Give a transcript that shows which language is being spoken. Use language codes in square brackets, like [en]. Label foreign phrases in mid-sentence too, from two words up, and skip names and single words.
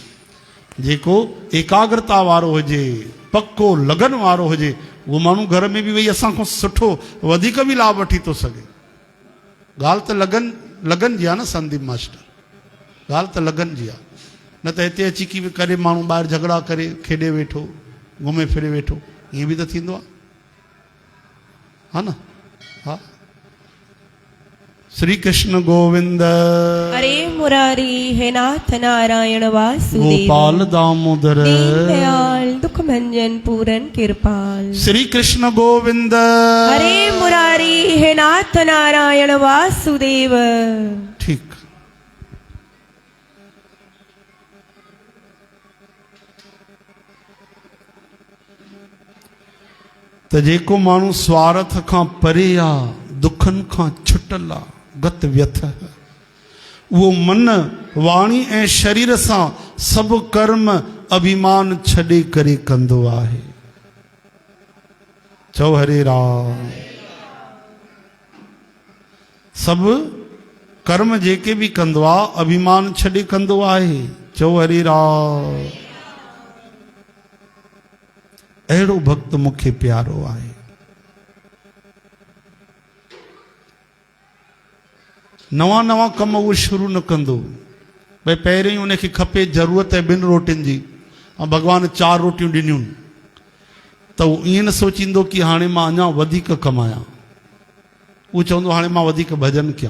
[sd] जेको एकाग्रता वारो हुजे, पक्को लगन वारो हुजे, उहो माण्हू घर में बि वेही असां खां सुठो वधीक बि लाभ वठी थो सघे। ॻाल्हि त लगन जी आहे न संदीप मास्टर, ॻाल्हि त लगन जी आहे। न त हिते अची की करे माण्हू ॿाहिरि झगड़ा करे खेॾे वेठो, घुमे फिरे वेठो, ईअं बि त थींदो आहे हा न। [hi] हा श्री कृष्ण गोविंद हरे मुरारी हे नाथ नारायण वासुदेव गोपाल दामोदर दीनदयाल दुख भंजन पूरन कृपाल। श्री कृष्ण गोविंद हरे मुरारी हे नाथ नारायण वासुदेव। [sd] ठीक। त जेको माण्हू स्वार्थ खां परे आहे, दुखनि खां छुटल आहे, गत व्यथ, उहो मन वाणी ऐं शरीर सां सभु कर्म अभिमान छॾे करे कंदो आहे। चओ हरे राम। सभु कर्म जेके बि कंदो आहे अभिमान छॾे कंदो आहे। चओ हरे राम। अहिड़ो भक्त मूंखे प्यारो आहे। नवां नवां कम उहो शुरू न कंदो, भई पहिरियों ई उनखे खपे ज़रूरत आहे 2 रोटियुनि जी, ऐं भॻवान 4 रोटियूं ॾिनियूं त उहो ईअं न सोचींदो कि हाणे मां अञा वधीक कमायां, उहो चवंदो हाणे मां वधीक भॼन कयां।